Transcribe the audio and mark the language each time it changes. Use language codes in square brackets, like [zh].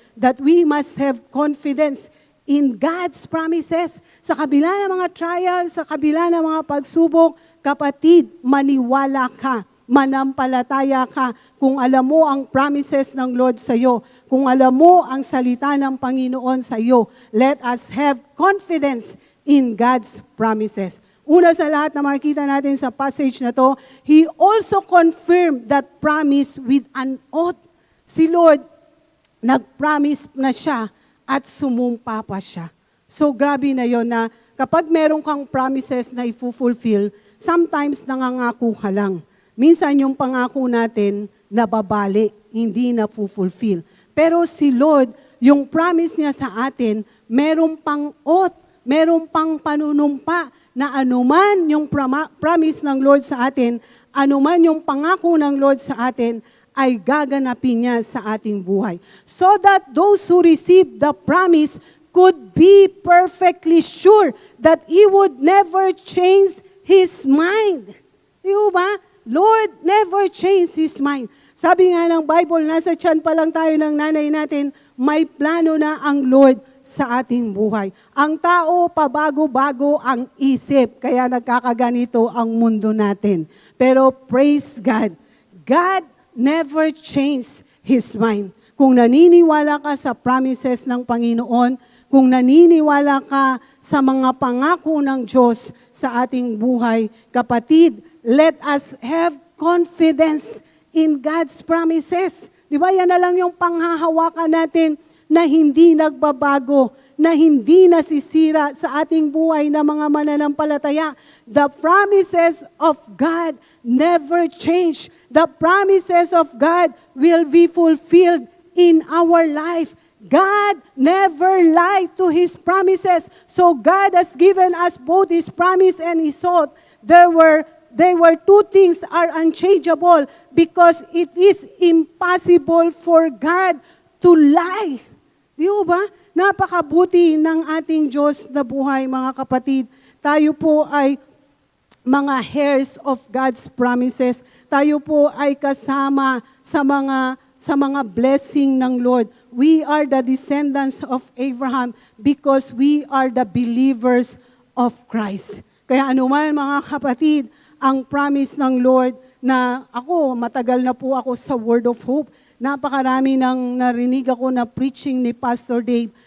[en] That we must have confidence in God's promises. [tl] Sa kabila ng mga trials, sa kabila ng mga pagsubok, kapatid, maniwala ka, manampalataya ka. Kung alam mo ang promises ng Lord sa iyo, kung alam mo ang salita ng Panginoon sa iyo, [en] let us have confidence in God's promises. [tl] Una sa lahat na makikita natin sa passage na to, [en] He also confirmed that promise with an oath. [tl] Si Lord, nag-promise na siya at sumumpa pa siya. So grabe na yon na kapag meron kang promises na i-fulfill, sometimes nangangako ka lang. Minsan yung pangako natin nababali, hindi na fulfill. Pero si Lord, yung promise niya sa atin, meron pang oath, meron pang panunumpa, na anuman yung promise ng Lord sa atin, anuman yung pangako ng Lord sa atin, ay gaganapin niya sa ating buhay. [en] So that those who receive the promise could be perfectly sure that He would never change His mind. [tl] Di ba? [en] Lord never changed His mind. [tl] Sabi nga ng Bible, nasa tiyan pa lang tayo ng nanay natin, may plano na ang Lord sa ating buhay. Ang tao, pabago-bago ang isip, kaya nagkakaganito ang mundo natin. [en] Pero praise God, God never changed His mind. [tl] Kung naniniwala ka sa promises ng Panginoon, kung naniniwala ka sa mga pangako ng Diyos sa ating buhay, kapatid, [en] let us have confidence in God's promises. [tl] Di ba, yan na lang yung panghahawakan natin na hindi nagbabago, na hindi nasisira sa ating buhay na mga mananampalataya. [en] The promises of God never change. The promises of God will be fulfilled in our life. God never lied to His promises. So God has given us both His promise and His oath. They were two things are unchangeable because it is impossible for God to lie. [tl] Di ba? Napakabuti ng ating Diyos na buhay, mga kapatid. Tayo po ay mga [en] heirs of God's promises. [tl] Tayo po ay kasama sa mga blessing ng Lord. [en] We are the descendants of Abraham because we are the believers of Christ. [tl] Kaya anuman, mga kapatid, ang promise ng Lord na ako, matagal na po ako sa Word of Hope. Napakarami nang narinig ako na preaching ni Pastor Dave